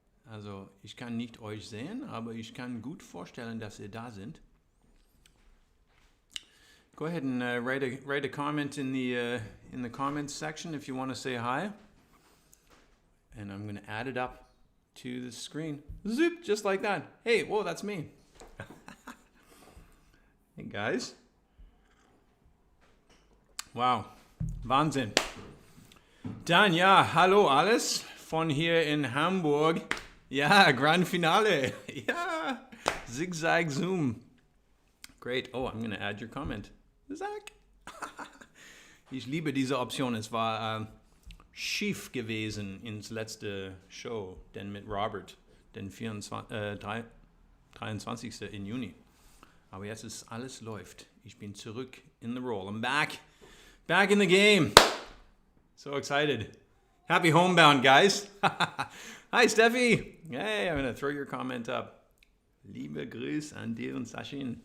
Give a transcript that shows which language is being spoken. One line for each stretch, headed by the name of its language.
German: Also, ich kann nicht euch sehen, aber ich kann gut vorstellen, dass ihr da sind.
English: Go ahead and write a comment in the comments section if you want to say hi. And I'm going to add it up to the screen. Zoop, just like that. Hey, whoa, that's me. Hey, guys.
German: Wow, Wahnsinn. Dann, ja, hallo alles von hier in Hamburg. Ja, Grand Finale. Ja, Zigzag Zoom.
English: Great. Oh, I'm going to add your comment.
German: Zach. Ich liebe diese Option. Es war schief gewesen ins letzte Show, denn mit Robert, den 23. in Juni. Aber jetzt ist alles läuft. Ich bin zurück
English: in the role. I'm back in the game. So excited. Happy Homebound, guys. Hi, Steffi. Hey, I'm going to throw your comment up.
German: Liebe Grüße an dir und Sashin.